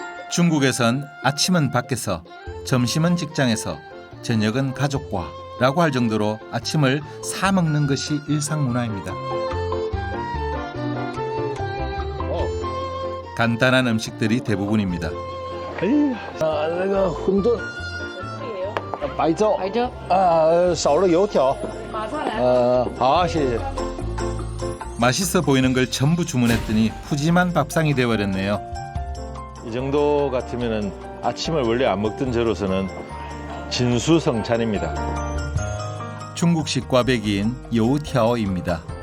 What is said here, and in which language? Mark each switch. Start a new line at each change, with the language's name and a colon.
Korean: 중국에선 아침은 밖에서, 점심은 직장에서, 저녁은 가족과 라고 할 정도로 아침을 사 먹는 것이 일상 문화입니다. 간단한 음식들이 대부분입니다.
Chinese: 那个馄饨，白粥，少了油条。马上来。好，谢谢。
Korean: 맛있어 보이는 걸 전부 주문했더니 푸짐한 밥상이 되어버렸네요. 이 정도 같으면은 아침을 원래 안 먹던 저로서는 진수성찬입니다. 중국식 꽈배기인 여우티아오입니다.